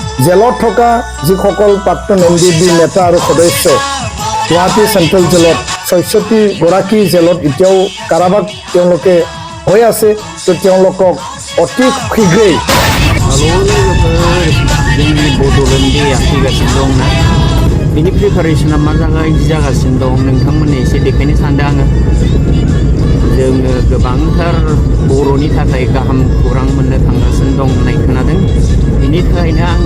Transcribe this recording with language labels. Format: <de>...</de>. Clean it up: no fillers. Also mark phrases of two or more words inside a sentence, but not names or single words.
<as>জেলত থকা যিসকল প্ৰাক্তন NDB নেতা আৰু সদস্য গুৱাহাটী চেণ্ট্ৰেল জেলত ৬৬ গৰাকী জেলত এতিয়াও কাৰাবাস তেওঁলোকে হৈ আছে তো তেওঁলোকক অতি শীঘ্ৰেই</as> <brx>जोंनि बड'लेण्डनि फैगासिनो दं ना बिनि प्रिपारेसना मा जागासिनो दं नोंथांमोननो एसे देखायनो सानदों आङो जोङो गोबांथार बर'नि थाखाय गाहाम खौरां मोननो थांगासिनो दं होननाय खोनादों बिनि थाखायनो आं</brx>